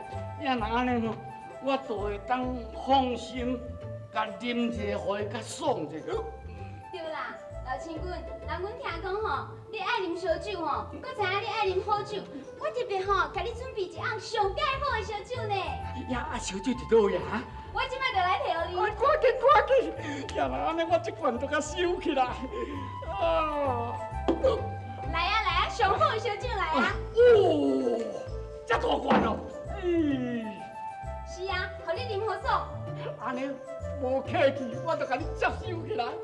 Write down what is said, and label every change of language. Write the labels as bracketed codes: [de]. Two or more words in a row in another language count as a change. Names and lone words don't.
[nan] 你若安尼吼，我就会当放心，甲啉一个，互伊较爽一个。对啦，老亲棍，人阮听讲吼，你爱啉烧酒吼，搁知影你爱啉好酒，我特别吼，甲你准备一甕上介好的烧酒呢。呀，啊，烧酒伫倒呀？我即摆就来摕互你。赶紧赶紧！呀，安尼我这罐都甲收起来。啊！来啊来啊，上好的烧酒来啊！哦，这大罐哦！是啊，互你啉好爽。安尼无客气，我就甲你接收起来。